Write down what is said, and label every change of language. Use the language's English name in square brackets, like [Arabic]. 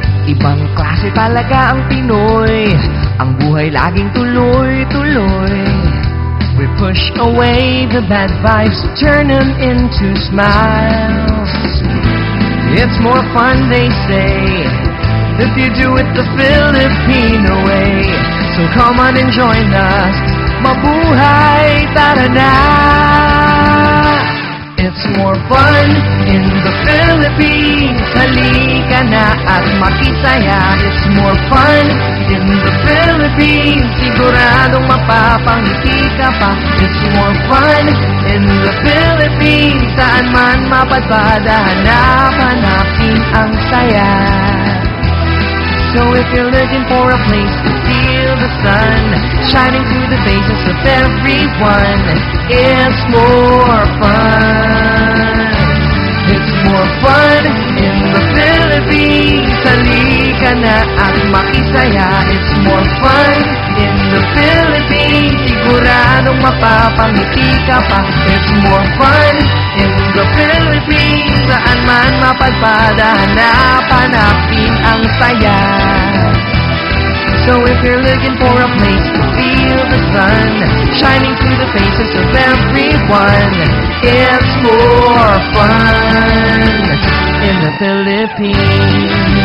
[Filipino] Ibang klase talaga ang Pinoy. Ang buhay laging tuloy-tuloy. [English] We push away the bad vibes, turn them into smiles. It's more fun, they say, if you do it the Filipino way. So come on and join us, mabuhay, [Filipino] tara na. [English] It's more fun in the Philippines. [Filipino] Halika na at makisaya. [English] It's more fun in the Philippines. [Filipino] Siguradong mapapangiti ka pa. [English] It's more fun in the Philippines. [Filipino] Saan man mapadpad, hanap-hanapin ang saya. [English] So if you're looking for a place to feel the sun shining through the faces of everyone, it's more fun. It's more fun in the Philippines. [Filipino] Halika na at makisaya. [English] It's more fun in the Philippines. [Filipino] Siguradong mapapangiti ka pa. [English] It's more fun in the Philippines. [Filipino] Saan man mapadpad, hanap-hanapin ang saya. [English] So if you're looking for a place to feel the sun shining through the faces of everyone, it's more fun in the Philippines.